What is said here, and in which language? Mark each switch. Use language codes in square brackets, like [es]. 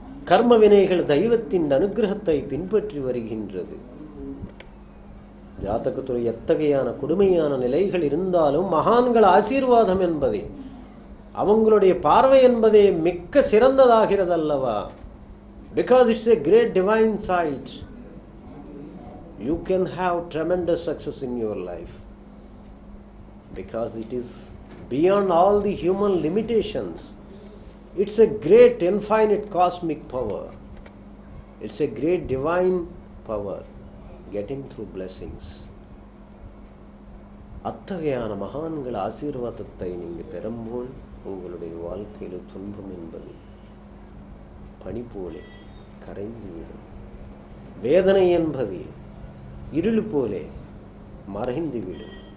[ta] கர்ம வினைகள் தெய்வத்தின் அனுகிரகத்தை பின்பற்றி வருகின்றது. ஜாதகத்துறை எத்தகையான கொடுமையான நிலைகள் இருந்தாலும் மகான்கள் ஆசீர்வாதம் என்பதே, அவங்களுடைய பார்வை என்பதே மிக்க சிறந்ததாகிறது அல்லவா? [en] Because it's a great divine sight. You can have tremendous success in your life because it is beyond all the human limitations. It's a great infinite cosmic power. It's a great divine power getting through blessings. [ta] அத்தகையான மகான்கள் ஆசீர்வாதத்தை நீங்கள் பெறும்போது உங்களுடைய வாழ்க்கையில் துன்பம் என்பது பனி போலே கரைந்துவிடும். வேதனை என்பது இருள் போலே மறைந்துவிடும்.